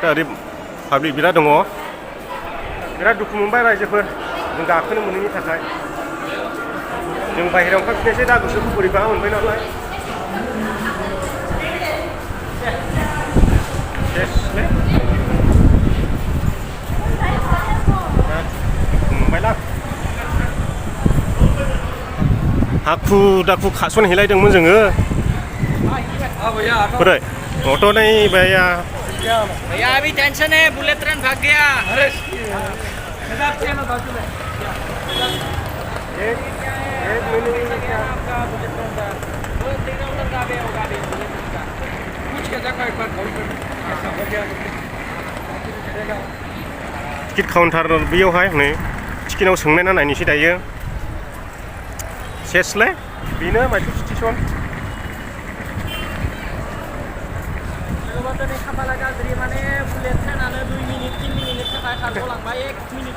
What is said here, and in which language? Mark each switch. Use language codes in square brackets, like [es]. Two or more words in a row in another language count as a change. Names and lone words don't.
[brx] ओरै पाब्लिक बिराद दङ बिराद दुखु मोनबाय रायजोफोर जों गाखोनो मोनैनि थाखाय जों बाहेरायाव ओंखारफिननायसै दा गोसोखौ बोरैबा मोनबाय नालाय मोनबायला हाखु दाखु खासनहैलायदोंमोन जोङो बोरै [hi] ऑटो नहीं भैया भैया अभी टेंशन है [en] bullet train [hi] भाग गया एक मिनट आपका [en] bullet train [hi] था वो तीनों उधर का भी होगा अभी [en] bullet train [hi] का पूछ के देखो एक बार कॉल कर ऐसा हो गया [en] ticket counter [brx] बेयावहाय नै टिकेटआव सोंनायना नायनोसै दायो सेसलाय बेनो माइसुर स्टेसन खाफाला गाज्रि माने बुलेट ट्रेनानो 2 मिनिट 3 मिनिटनि थाखाय खारग'लांबाय 1 मिनिटनि